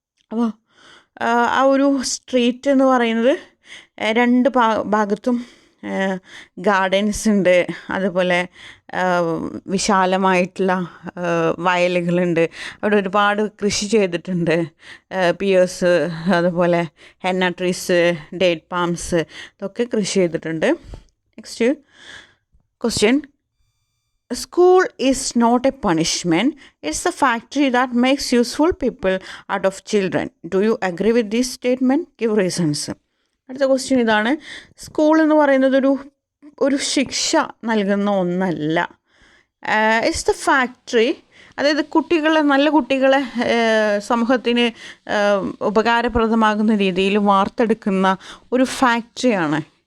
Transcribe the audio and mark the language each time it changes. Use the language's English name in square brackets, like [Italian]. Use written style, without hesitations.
[Malayalam] അപ്പോൾ ആ ഒരു സ്ട്രീറ്റ് എന്ന് പറയുന്നത് രണ്ട് ഭാഗത്തും ഗാർഡൻസ് ഉണ്ട്, അതുപോലെ വിശാലമായിട്ടുള്ള വയലുകളുണ്ട്. അവിടെ ഒരുപാട് കൃഷി ചെയ്തിട്ടുണ്ട്, പിയേഴ്സ്, അതുപോലെ ഹെന്ന ട്രീസ്, ഡേറ്റ് പാംസ്, ഇതൊക്കെ കൃഷി ചെയ്തിട്ടുണ്ട്. [English] Next question, school is not a punishment, it's a factory that makes useful people out of children. Do you agree with this statement? Give reasons. [Malayalam] അടുത്ത ക്വസ്റ്റ്യൻ ഇതാണ്. School എന്ന് പറയുന്നത് ഒരു ശിക്ഷ നൽകുന്ന ഒന്നല്ല. [English] it's the factory, [Malayalam] അതായത് നല്ല കുട്ടികളെ സമൂഹത്തിന് ഉപകാരപ്രദമാകുന്ന രീതിയിൽ വാർത്തെടുക്കുന്ന ഒരു ഫാക്ടറിയാണ്.